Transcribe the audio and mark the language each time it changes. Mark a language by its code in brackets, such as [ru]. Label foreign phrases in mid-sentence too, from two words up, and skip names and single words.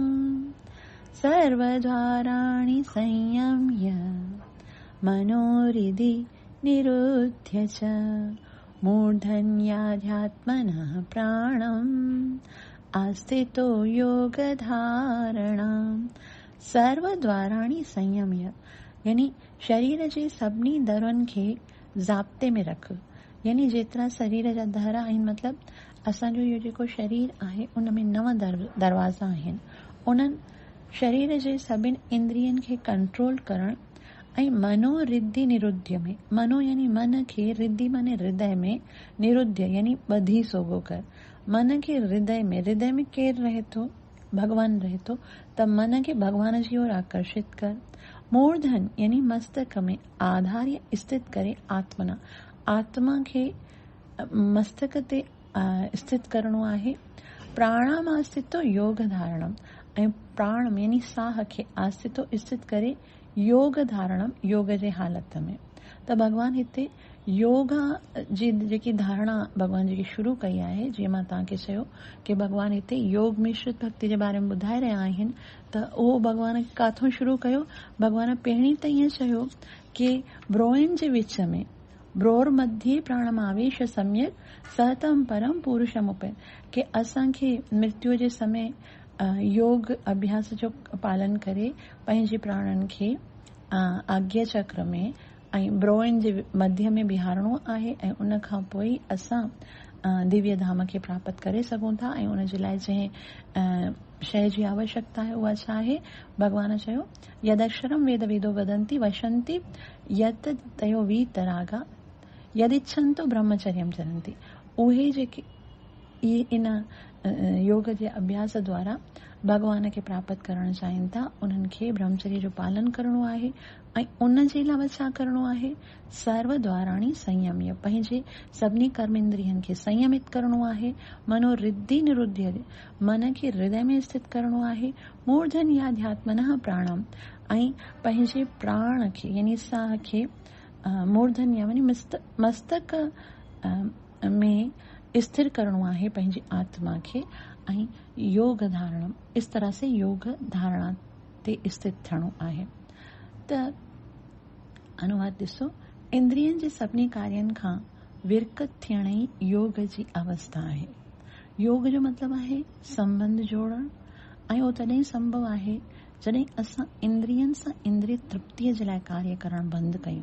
[sa] सर्वद्वाराणि संयम्य मनोहृदि निरुध्य च मूर्धन्याध्यात्मनः प्राणम् आस्थितो योगधारणा। सर्वद्वाराणि संयम्य [sd] यानी शरीर जे सभिनी दरनि खे ज़ाब्ते में रख। यानी जेतिरा शरीर जा दर आहिनि, मतिलबु असांजो इहो जेको शरीर आहे उन में 9 दरवाज़ा आहिनि। उन्हनि शरीर जे सभिनी इंद्रियनि खे कंट्रोल करणु ऐं [sa] मनो रिद्धि निरुध्य [sd] में, मनो यानी मन खे, रिद्धि माने हृदय में, निरुध्य यानी ॿधी सोगो कर। मन खे हृदय में केरु रहे थो? भगवान रहे थो। त मन खे भगवान जी ओर आकर्षित कर। मूर्धन यानी मस्तक में आधार्य स्थित करे आत्मना, आत्मा खे मस्तक ते स्थित करणो आहे। [sa] प्राणाम आस्थितो योग धारणम, [sd] ऐं प्राण यानी साह खे आस्थितो स्थित करे [sa] योग धारणम, [sd] योग जे हालत में। त भगवान हिते योगा जी जेकी धारणा भॻवान जेकी शुरू कई आहे, जीअं मां तव्हांखे चयो कि भॻवान हिते योग मिश्रित भक्ति जे बारे में ॿुधाए रहिया आहिनि, त उहो भॻवान काथों शुरू कयो? भॻवान पहिरीं त ईअं चयो कि ब्रोइन जे विच में [sa] ब्रोर मध्ये प्राणमावेश सम्यक सहतम परम पुरुषम उपे, [sd] कि असांखे मृत्यु जे समय योग अभ्यास जो पालन करे पंहिंजे प्राणनि खे आज्ञा चक्र में ऐं ब्रोइन जे मध्य में बिहारणो आहे ऐं उन खां पोइ असां दिव्य धाम खे प्राप्त करे सघूं था। ऐं उन जे लाइ जंहिं शइ जी आवश्यकता आहे उहा छा आहे? [sa] भॻवान चयो यदक्षरम वेद वेदो वदंती वशंती यत तयो वीतरागा यदिच्छन्तो ब्रह्मचर्यम चरंती। [sd] उहे जेके इहे इन योग जे अभ्यास द्वारा भॻवान खे प्राप्त करणु चाहिनि था, उन्हनि खे ब्रह्मचर्य जो पालन करणो आहे। ऐं उन जे अलावा छा करणो आहे? [sa] सर्व द्वाराणी संयम्य, [sd] पंहिंजे सभिनी कर्म इंद्रियनि खे संयमित करणो आहे। [sa] मनो रिद्धि निरुद्ध, [sd] मन खे हृदय में स्थित करणो आहे। [sa] मूर्धन याध्यात्मनः प्राणम, [sd] ऐं पंहिंजे प्राण खे यानी साह खे मूर्धन यानी मस्तक में स्थिर करणो आहे पंहिंजी आत्मा खे। ऐं [sa] योग धारणम, [hi] इस तरह से [sd] योग धारणा ते स्थित थियणो आहे। त अनुवाद ॾिसो, इंद्रियनि जे सभिनी कार्यनि खां विरकत थियण ई योग जी अवस्था आहे। योग जो मतिलबु आहे संबंध जोड़णु, ऐं उहो तॾहिं संभव आहे जॾहिं असां इंद्रियनि सां इंद्रिय तृप्तिअ जे लाइ कार्य करणु बंदि कयूं।